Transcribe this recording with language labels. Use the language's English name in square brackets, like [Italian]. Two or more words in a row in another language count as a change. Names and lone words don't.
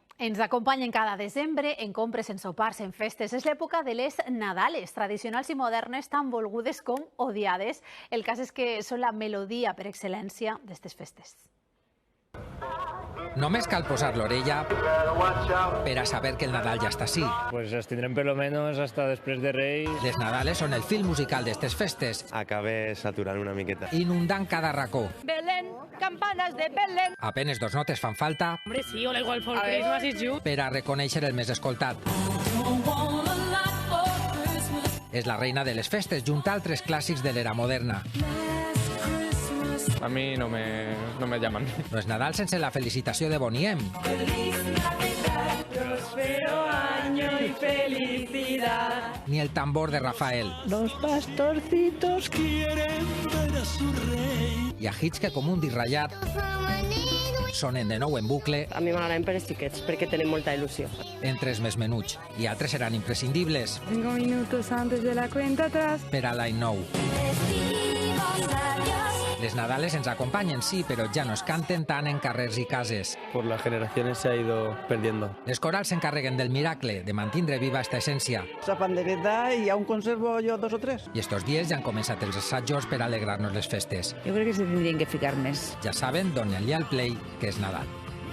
[Catalan] Ens acompanyen cada desembre en compres, en sopars, en festes. És l'època de les Nadales, tradicionals i modernes, tan volgudes com odiades. El cas és que són la melodia per excel·lència d'aquestes festes. Només cal posar l'orella per a saber que el Nadal ja està ací. Pues els tindrem [Spanish] per lo menos hasta [Catalan] després de Reis. Les Nadales són el fil musical d'aquestes festes, Acabé saturant una miqueta. inundant cada racó. [Spanish] Belén, campanas de Belén. [Catalan] Apenes dos notes fan falta [Spanish] Hombre, sí, [English] All I Want for Christmas is You. [Catalan] per a reconèixer el més escoltat. És la reina de les festes, junt a altres clàssics de l'era moderna. [Spanish] A mí no me llaman. [Catalan] No és Nadal sense la felicitació de Bonnie M, [Spanish] Prospero año y felicidad. [Catalan] ni el tambor de Rafael. [Spanish] Los pastorcitos quieren ver a su rey. [Catalan] I a hits que com un disc ratllat sonen de nou en bucle A mi m'agraden per els xiquets, perquè tenen molta il·lusió. entre els més menuts. I altres seran imprescindibles [Spanish] 5 minutos antes de la cuenta atrás. [Catalan] per a l'any nou. Les Nadales ens acompanyen, sí, però ja no es canten tant en carrers i cases. [Spanish] Por las generaciones se ha ido perdiendo. [Catalan] Les corals s'encarreguen del miracle de mantindre viva esta essència. [Spanish] Esa pandereta y aún conservo yo 2 o 3. [Catalan] I estos dies ja han començat els assajos per alegrar-nos les festes. [Spanish] Yo creo que se tendrían que fijar més. [Catalan] Ja saben, donen-li al play que és Nadal.